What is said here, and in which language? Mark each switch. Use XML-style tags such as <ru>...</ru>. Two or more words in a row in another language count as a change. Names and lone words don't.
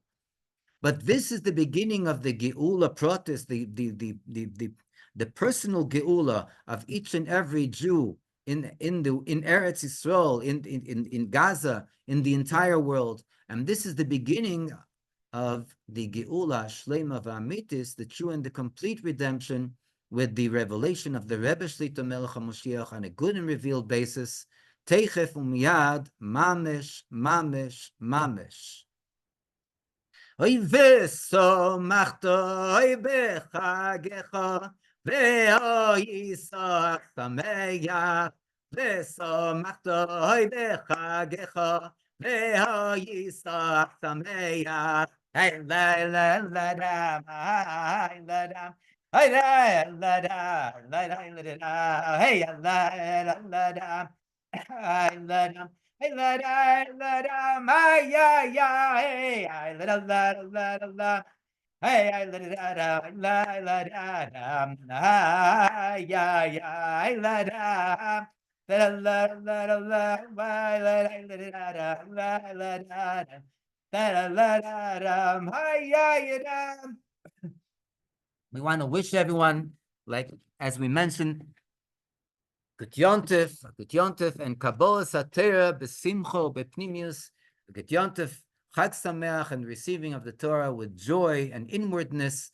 <en>But this is the beginning of the Geula protest, the personal Geula of each and every Jew in Eretz Yisrael, in Gaza, in the entire world. And this is the beginning of the</en> <he>גאולה שלמה ואמיתית,</he> <en>the true and the complete redemption, with the revelation of the</en> <he>רבי שליט"א מלך המשיח</he> <en>on a good and revealed basis.</en> <he>תיכף ומיד, ממש, ממש, ממש. אוי ושמחת, אוי בחגך, ואוי והיית שמח, ושמחת, אוי בחגך, ואוי והיית שמח. Hey, la la la da, hey la da, hey la la da, la la la da, hey la la la da, hey la da. Hey la da la da, my ya ya, hey la da la la la la, hey la da da la la da da, ya ya, hey la da. La la la la la la la la la la la la.</he> <en>We want to wish everyone, like as we mentioned, Good Yontif, and</en> <he>קבלת התורה, בשמחה, בפנימיות,</he> <en>Good Yontif,</en> <he>חג שמח,</he> <en>and receiving of the Torah with joy and inwardness.</en>